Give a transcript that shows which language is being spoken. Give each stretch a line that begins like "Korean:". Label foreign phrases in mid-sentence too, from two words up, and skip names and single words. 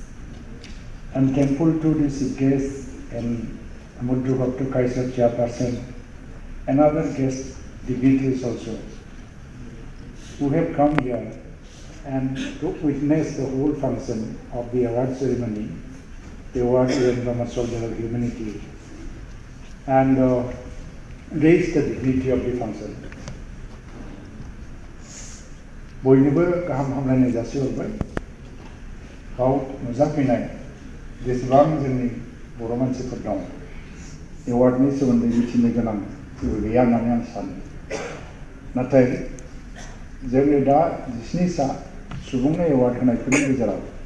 English: I'm thankful to the chief guest and Mudru Bhaktu Kaisar Chairperson and other guest dignitaries also who have come here and to witness the whole function of the award ceremony, the award given from a Soldier of Humanity, and raise the dignity of the function.
Bodo: बयनिबो गाहाम हामलायनाय जासिहरबाय गाव नुजाफैनाय जेसेबां जोंनि बर' मानसिफोर दं एवार्डनि सोमोन्दै मिथिनो गोनां जेबो गैया होननानै आं सानो नाथाय जोंनि दा 19 सा सुबुंनो एवार्ड होनायफोरनि गेजेराव